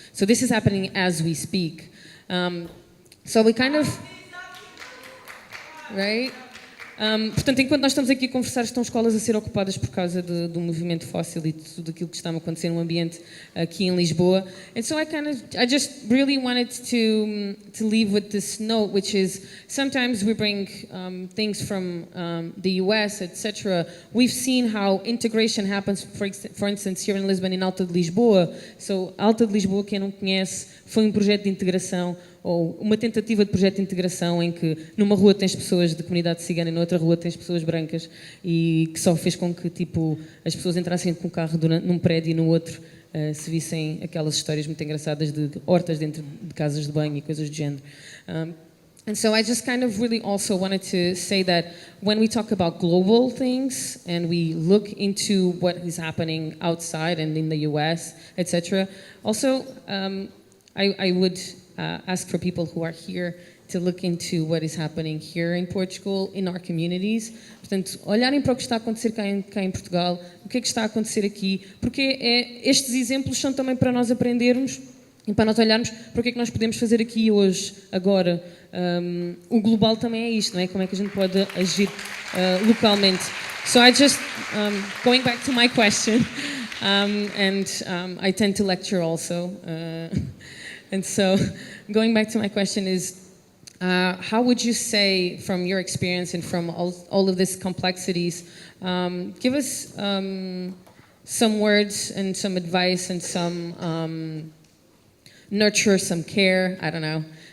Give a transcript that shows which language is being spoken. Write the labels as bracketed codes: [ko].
[en] So this is happening as we speak. So we kind of, right? [pt] Portanto, enquanto nós estamos aqui a conversar, estão escolas a ser ocupadas por causa do movimento fóssil e de tudo aquilo que está a acontecer no ambiente aqui em Lisboa. [en] And so I just really wanted to leave with this note, which is sometimes we bring things from the US, etc. We've seen how integration happens, for instance, here in Lisbon, in Alta de Lisboa. [pt] So, Alta de Lisboa, quem não conhece, foi um projeto de integração, ou uma tentativa de projeto de integração em que numa rua tens pessoas de comunidade cigana e noutra rua tens pessoas brancas, e que só fez com que tipo, as pessoas entrassem com o carro num prédio e no outro se vissem aquelas histórias muito engraçadas de hortas dentro de casas de banho e coisas do género. [en] And so I just kind of really also wanted to say that when we talk about global things and we look into what is happening outside and in the US, etc., also I would ask for people who are here to look into what is happening here in Portugal, in our communities. [pt] Portanto, olharem para o que está a acontecer cá em Portugal, o que é que está a acontecer aqui, porque estes exemplos são também para nós aprendermos e para nós olharmos para o que é que nós podemos fazer aqui hoje, agora. O global também é isto, não é? Como é que a gente pode agir localmente. [en] So I just, going back to my question, and I tend to lecture also, and so going back to my question is, how would you say, from your experience and from all of these complexities, give us some words and some advice and some nurture, some care, I don't know,